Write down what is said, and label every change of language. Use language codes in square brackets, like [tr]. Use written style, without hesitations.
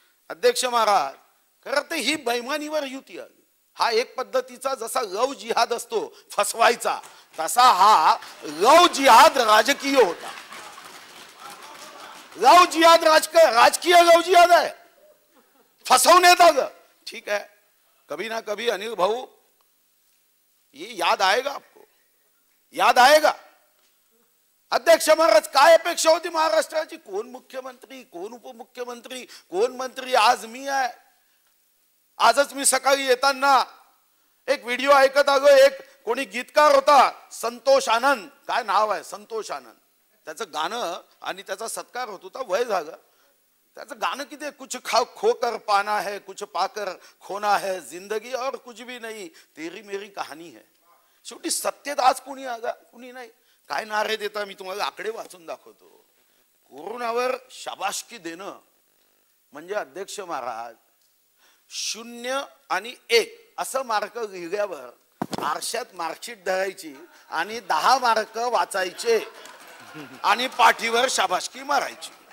[mr] अध्यक्ष महाराज, खरं तर ही बैमानीवर युती आली. हा एक पद्धतीचा जसा लव जिहाद असतो फसवायचा, तसा हा लव जिहाद राजकीय होता. लव जिहाद राजकीय लव जिहाद आहे. फसवण्यात आलं. [hi] ठीक है, कभी ना कभी अनिल भाऊ ये याद आएगा आपको, याद आएगा. [mr] अध्यक्ष महाराज, काय अपेक्षा होती महाराष्ट्राची? कोण मुख्यमंत्री, कोण उपमुख्यमंत्री, कोण मंत्री? आज मी आहे. आजच मी सकाळी येताना एक व्हिडिओ ऐकत आलो. एक कोणी गीतकार होता, संतोष आनंद, काय नाव आहे, संतोष आनंद. त्याचं गाणं आणि त्याचा सत्कार होत होता. वय झालं. त्याचं गाणं किती, [hi] कुछ खोकर पाना है, कुछ पाकर खोना है, जिंदगी और कुछ भी नहीं, तेरी मेरी कहाणी है. [mr] शेवटी सत्तेत आज कुणी आगा, कुणी नाही. काय नारे देता, मी तुम्हाला आकडे वाचून दाखवतो. कोरोनावर शाबासकी देणं म्हणजे अध्यक्ष महाराज 0 आणि 1 असं मार्क लिहिल्यावर आरशात मार्कशीट धरायची आणि 10 मार्क वाचायचे आणि पाठीवर शाबासकी मारायची.